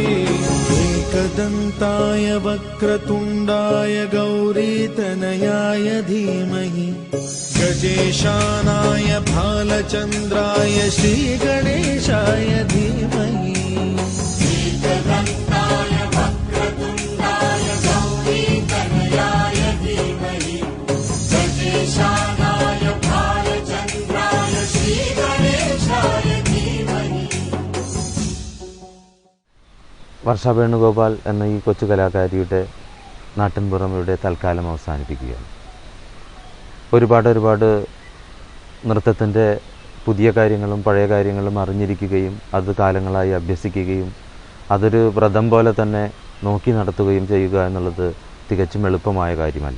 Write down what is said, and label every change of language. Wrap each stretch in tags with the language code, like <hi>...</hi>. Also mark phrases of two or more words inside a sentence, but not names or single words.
<sa>एकदन्ताय वक्रतुण्डाय गौरीतनयाय धीमहि गजेशानाय भालचन्द्राय श्रीगणेशाय धीमहि एकदन्ताय वक्रतुण्डाय गौरीतनयाय धीमहि गजेशानाय भालचन्द्राय श्रीगणेशाय धीमहि.</sa> <ml>വർഷ വേണുഗോപാൽ എന്ന ഈ കൊച്ചു കലാകാരിയുടെ നാട്ടിൻപുറം ഇവിടെ തൽക്കാലം അവസാനിപ്പിക്കുകയാണ്. ഒരുപാട് നൃത്തത്തിൻ്റെ പുതിയ കാര്യങ്ങളും പഴയ കാര്യങ്ങളും അറിഞ്ഞിരിക്കുകയും അത് കാലങ്ങളായി അഭ്യസിക്കുകയും അതൊരു വ്രതം പോലെ തന്നെ നോക്കി നടത്തുകയും ചെയ്യുക എന്നുള്ളത് തികച്ചും എളുപ്പമായ കാര്യമല്ല.</ml>